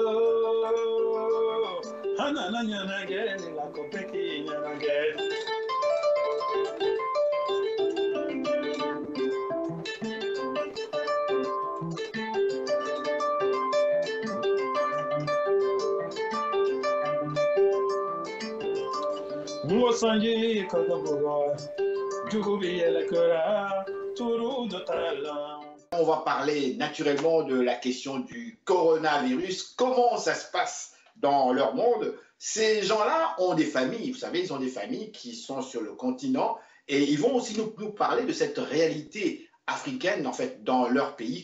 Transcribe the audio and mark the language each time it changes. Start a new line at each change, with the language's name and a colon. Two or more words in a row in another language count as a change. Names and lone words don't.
French: hanana nyanage ni la kopeki nyanage Mo sanji kagaboga. On va parler naturellement de la question du coronavirus. Comment ça se passe dans leur monde? Ces gens-là ont des familles, vous savez, ils ont des familles qui sont sur le continent et ils vont aussi nous parler de cette réalité africaine, en fait, dans leur pays.